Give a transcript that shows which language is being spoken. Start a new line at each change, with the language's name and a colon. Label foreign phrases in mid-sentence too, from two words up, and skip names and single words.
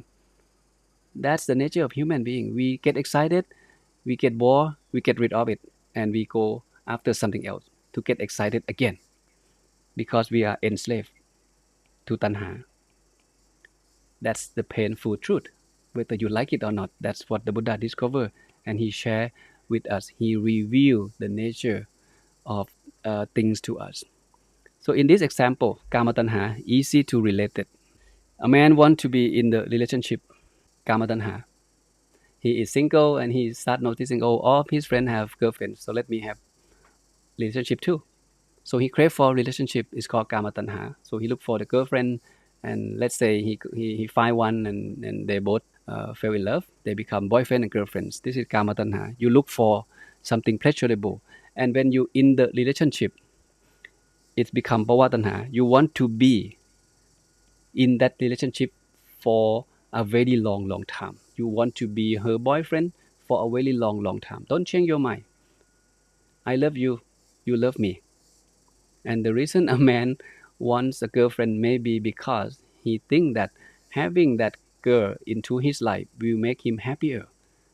English: That's the nature of human being. We get excited, we get bored, we get rid of it, and we go after something else to get excited again, because we are enslaved to tanha. That's the painful truth, whether you like it or not. That's what the Buddha discovered, and he shared with us. He revealed the nature of things to us. So in this example,
Pali: kama tanha,
English: easy to relate it. A man wants to be in the relationship,
Pali: kama tanha.
English: He is single and he start noticing, all of his friends have girlfriends, so let me have relationship too. So he crave for relationship. It's called
Pali: kama tanha.
English: So he look for the girlfriend, and let's say he find one, and they both fell in love. They become boyfriend and girlfriends. This is
Pali: kama tanha.
English: You look for something pleasurable, and when you in the relationship, it's become
Pali: bhava tanha.
English: You want to be in that relationship for a very long time. You want to be her boyfriend for a very long time. Don't change your mind. I love you, you love me. And the reason a man wants a girlfriend may be because he thinks that having that girl into his life will make him happier.